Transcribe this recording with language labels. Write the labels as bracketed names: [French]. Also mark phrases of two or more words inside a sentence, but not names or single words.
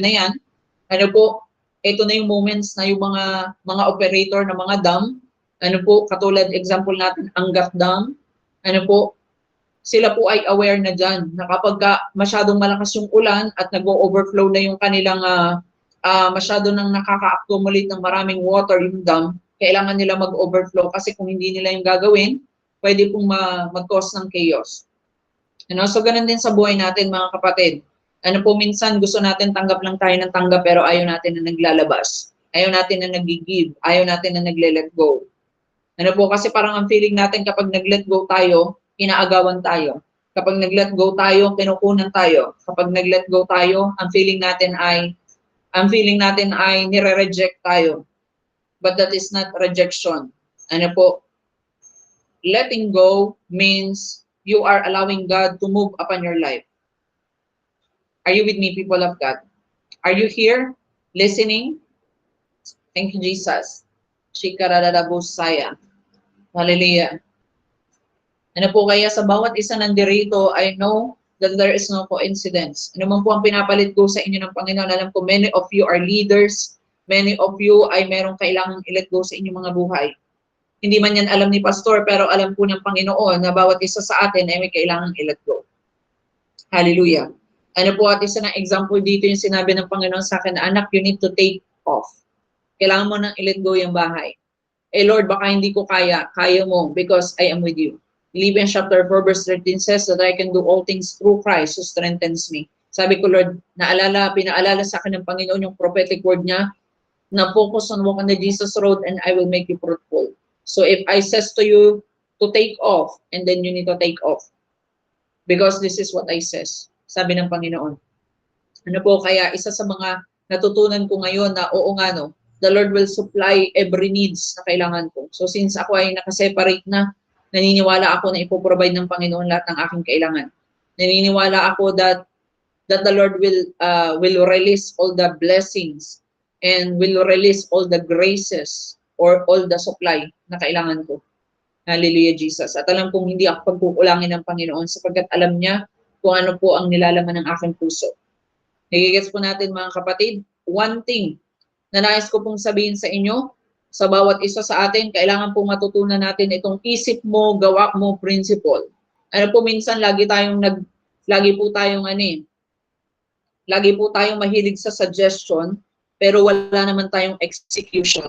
[Filipino] na yan, ano po, ito na yung moments na yung mga operator ng mga dam, ano po, katulad example natin, Angat Dam, ano po, sila po ay aware na dyan na kapag masyadong malakas yung ulan at nag-overflow na yung kanilang masyado nang nakaka-accumulate ng maraming water yung dam, kailangan nila mag-overflow kasi kung hindi nila yung gagawin, pwede pong mag-cause ng chaos. So ganun din sa buhay natin mga kapatid. Ano po, minsan gusto natin tanggap lang tayo ng tanggap pero ayaw natin na naglalabas. Ayaw natin na nag-give. Ayaw natin na nagle-let go. Ano po, kasi parang ang feeling natin kapag nag-let go tayo, inaagawan tayo. Kapag nag-let go tayo, kinukunan tayo. Kapag nag-let go tayo, ang feeling natin ay nire-reject tayo. [English] But that is not rejection. [Filipino] Ano po, [English] letting go means you are allowing God to move upon your life. Are you with me, people of God? Are you here, listening? Thank you, Jesus. Shikararabusaya. Hallelujah. [Filipino] Ano po, kaya sa bawat isa nandirito, [English] I know that there is no coincidence. [Filipino] Ano man po ang pinapalit ko sa inyo ng Panginoon, alam ko [English] many of you are leaders, many of you [Filipino] ay merong kailangang i-let go sa inyong mga buhay. Hindi man yan alam ni Pastor, pero alam po ng Panginoon na bawat isa sa atin ay may kailangang i-let go. Hallelujah. Ano po, at isa ng example dito yung sinabi ng Panginoon sa akin na, anak, [English] you need to take off. [Filipino] Kailangan mo nang i-let go yung bahay. Lord, baka hindi ko kaya mo [English] because I am with you. Philippians chapter 4 verse 13 says that I can do all things through Christ who strengthens me. [Filipino] Sabi ko, Lord, pinaalala sa akin ng Panginoon yung prophetic word niya na [English] focus on walk on the Jesus road and I will make you fruitful. So if I says to you to take off, and then you need to take off. Because this is what I says, [Filipino] sabi ng Panginoon. Ano po, kaya isa sa mga natutunan ko ngayon na oo nga no, [English] the Lord will supply every needs [Filipino] na kailangan ko. So since ako ay nakaseparate na, naniniwala ako na ipoprovide ng Panginoon lahat ng aking kailangan. Naniniwala ako [English] that the Lord will release all the blessings and will release all the graces or all the supply [Filipino] na kailangan ko. [English] Hallelujah, Jesus. [Filipino] At alam kong hindi ako pagkukulangin ng Panginoon sapagkat alam niya kung ano po ang nilalaman ng aking puso. Nagigets po natin mga kapatid, [English] one thing [Filipino] na nais ko pong sabihin sa inyo, sa bawat isa sa atin, kailangan pong matutunan natin itong isip mo, gawa mo principle. Ano po minsan lagi po tayong lagi po tayong mahilig sa suggestion, pero wala naman tayong execution.